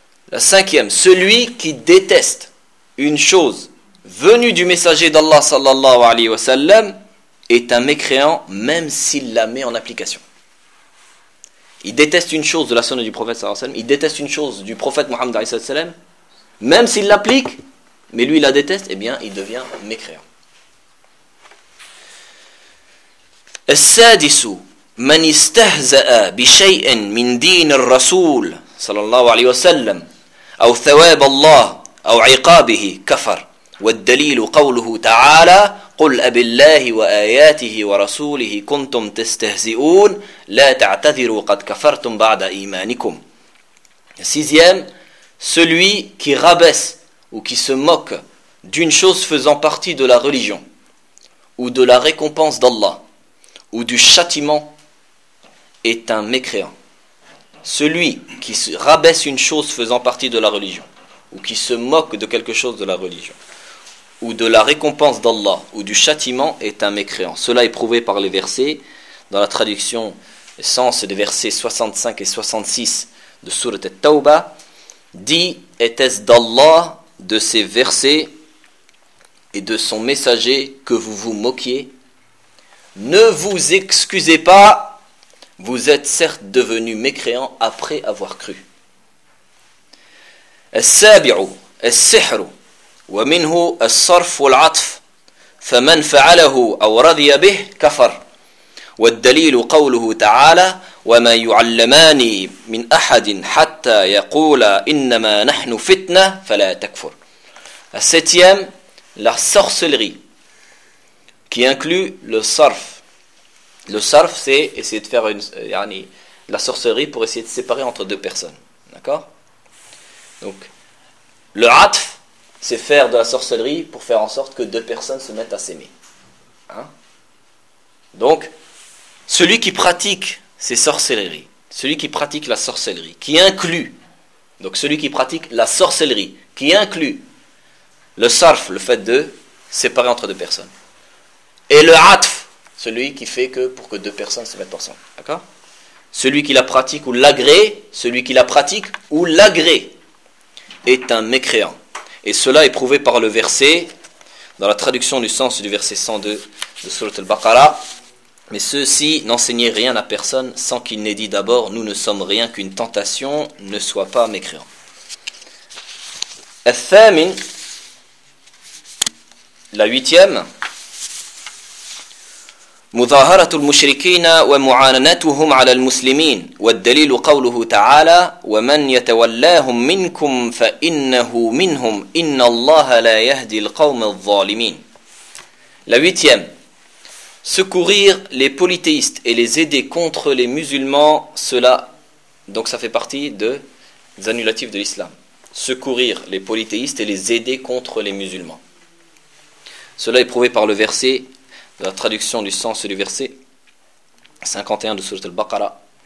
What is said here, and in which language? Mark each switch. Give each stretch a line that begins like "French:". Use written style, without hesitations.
French: La cinquième, celui qui déteste une chose venue du messager d'Allah sallallahu alayhi wa sallam est un mécréant même s'il la met en application. Il déteste une chose de la sunna du prophète sallallahu alayhi wa sallam, il déteste une chose du prophète Muhammad sallallahu alayhi wa sallam, même s'il l'applique, mais lui il la déteste, eh bien il devient mécréant.
Arabic: Al-sadisu man istahza'a bi shay'in min din ar-rasul sallallahu alayhi wa sallam aw thawab Allah أو عقابه كفر والدليل قوله تعالى قل أبالله وآياته ورسوله كنتم تستهزئون لا تعتذروا قد كفرتم بعد إيمانكم.
French: Sixième, celui qui rabaisse ou qui se moque d'une chose faisant partie de la religion ou de la récompense d'Allah ou du châtiment est un mécréant. Celui qui rabaisse une chose faisant partie de la religion ou qui se moque de quelque chose de la religion, ou de la récompense d'Allah, ou du châtiment, est un mécréant. Cela est prouvé par les versets, dans la traduction sens des versets 65 et 66 de Sourate At-Tawbah, dit « Était-ce d'Allah, de ses versets et de son messager que vous vous moquiez ? Ne vous excusez pas, vous êtes certes devenu mécréant après avoir cru. »
Arabic: السابع السحر ومنه الصرف والعطف فمن فعله أو رضي به كفر والدليل قوله تعالى وما يعلمان من أحد حتى يقول إنما نحن فتنة فلا تكفر.
French: Septième, la sorcellerie qui inclut le sarf, c'est essayer de faire la sorcellerie pour essayer de séparer entre deux personnes, d'accord. Donc le atf, c'est faire de la sorcellerie pour faire en sorte que deux personnes se mettent à s'aimer. Hein? Donc, celui qui pratique ces sorcelleries, celui qui pratique la sorcellerie, qui inclut, donc celui qui pratique la sorcellerie, qui inclut le sarf, le fait de séparer entre deux personnes, et le atf, celui qui fait que pour que deux personnes se mettent ensemble. D'accord? Celui qui la pratique ou l'agrée, celui qui la pratique ou l'agrée, est un mécréant. Et cela est prouvé par le verset, dans la traduction du sens du verset 102 de Surat al-Baqarah. Mais ceux-ci n'enseignaient rien à personne sans qu'il n'ait dit d'abord « Nous ne sommes rien qu'une tentation, ne sois pas mécréant. »
Arabic: الثامن,
French: la huitième,
Arabic: مظاهرة المشركين ومعاناتهم على المسلمين والدليل قوله تعالى ومن يتولاهم منكم فإنه منهم إن الله لا يهدي القوم الظالمين.
French: La huitième, secourir les polythéistes et les aider contre les musulmans, cela, donc ça fait partie des annulatifs de l'islam. secourir les polythéistes et les aider contre les musulmans. Cela est prouvé par le verset, la traduction du sens du verset 51 de Sourate Al-Baqarah.